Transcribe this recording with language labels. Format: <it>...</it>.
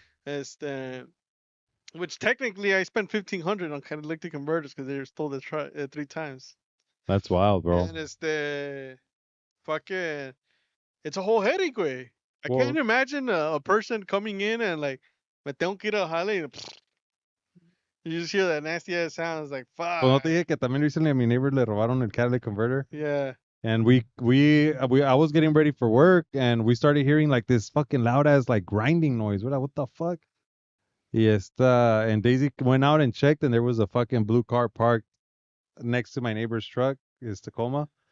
<en>Este, which technically I spent 1,500 on catalytic converters because they were stole the 3 times. That's wild, bro. And fucking, it's a whole headache, way. I Well- can't imagine a person coming in and like,</en> <es>me tengo que ir a jale.</es> <en>And you just hear that nasty ass sound. It's like, fuck.</en> <es>Pues no te dije que también recently a mi neighbor le robaron el catalytic converter.</es> <en>Yeah. And I was getting ready for work and we started hearing like this fucking loud ass like grinding noise. What the fuck? Yes, and Daisy went out and checked and there was a fucking blue car parked next to my neighbor's truck, his Tacoma.</en>